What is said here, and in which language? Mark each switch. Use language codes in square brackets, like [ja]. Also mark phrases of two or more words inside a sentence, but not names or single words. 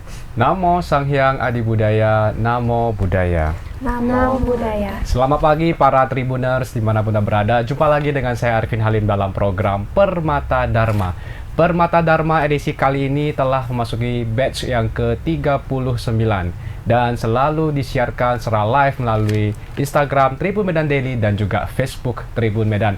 [pi] Namo Sang Hyang Adi Budaya, Namo Buddhaya. Namo Buddhaya. [id] Selamat pagi para Tribuners dimanapun Anda berada. Jumpa lagi dengan saya Arifin Halim dalam program Permata Dharma. Permata Dharma edisi kali ini telah memasuki batch yang ke-39 dan selalu disiarkan secara live melalui Instagram Tribun Medan Daily dan juga Facebook Tribun Medan.